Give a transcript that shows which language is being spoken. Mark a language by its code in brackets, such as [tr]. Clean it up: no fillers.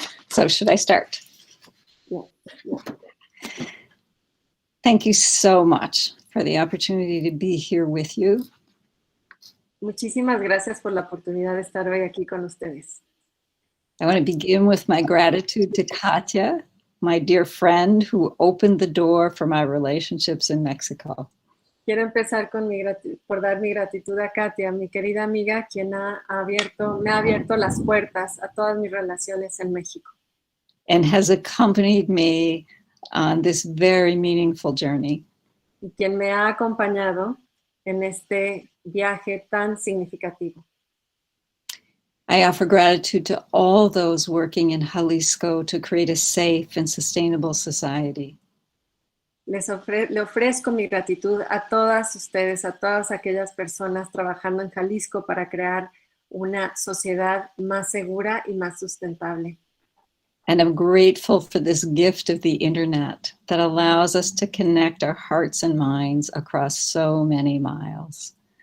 [en] So should I start? Yeah. Thank you so much for the opportunity to be here with you. [es] Muchísimas gracias por la oportunidad de estar hoy aquí con ustedes. [en] I want to begin with my gratitude to Katya, my dear friend who opened the door for my relationships in Mexico. [es] Quiero empezar por dar mi gratitud a Katia, mi querida amiga, quien me ha abierto las puertas a todas mis relaciones en México. [en] And has accompanied me on this very meaningful journey. [es] Y quien me ha acompañado en este viaje tan significativo. [en] I offer gratitude to all those working in Jalisco to create a safe and sustainable society. [es] Le ofrezco mi gratitud a todas ustedes, a todas aquellas personas trabajando en Jalisco para crear una sociedad más segura y más sustentable. [en] And I'm grateful for this gift of the internet that allows us to connect our hearts and minds across so many miles.